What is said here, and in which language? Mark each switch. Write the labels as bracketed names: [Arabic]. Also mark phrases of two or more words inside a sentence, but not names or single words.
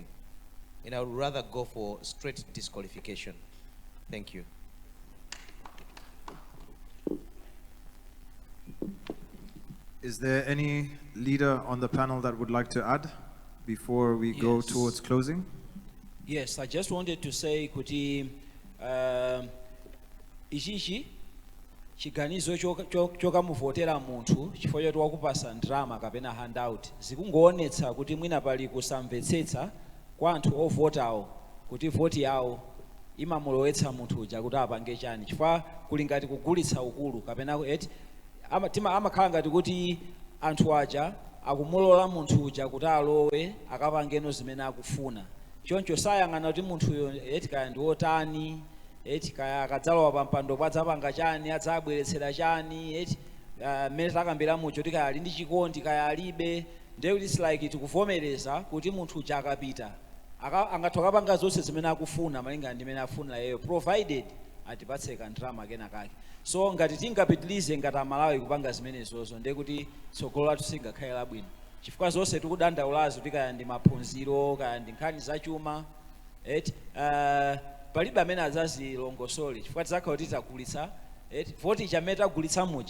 [English] And I would rather go for straight disqualification. Thank you. Is there any leader on the panel that would like to add before we go towards closing? Yes, I just wanted to say [Nyanja] kuti ichichi chiganizo chokamuvotera munthu chifukwa choti wakupasa ndrama kapena handout zikungoonetsa kuti mwina pali kusamvetsetsa kwa anthu ovotawo kuti voti yawo imamulowetsa munthu uja kuti apange chani chifukwa kuli ngati kugulitsa ukulu kapena eti amakhala ngati kuti anthu aja akumulola munthu uja kuti alowe akapangeno zimene akufuna choncho sayang'ana kuti munthuyo eti kaya ndi wotani eti kaya akadzalowa pampando padzapanga chani adzabweretsera chani eti mmene takambira mucho kuti kaya ali ndi chikondi kaya alibe ndiye kuti [English] it's like [Nyanja] tikuvomereza kuti munthu uja akapita angathu akapanga zonse zimene akufuna malinga ndi mmene afunira yeyo provided atipatse kandrama kena kake so ngati tingapitilize ngati Malawi kupanga zimenezozo ndiye kuti tsogolo lathu singakhale labwino chifukwa zonse tikudandaulazo kuti kaya ndi maphunziro kaya ndi nkhani zachuma eti palibe amene adzazilongosole chifukwa tidzakhala kuti tagulitsa eti voti chamene tagulitsa muja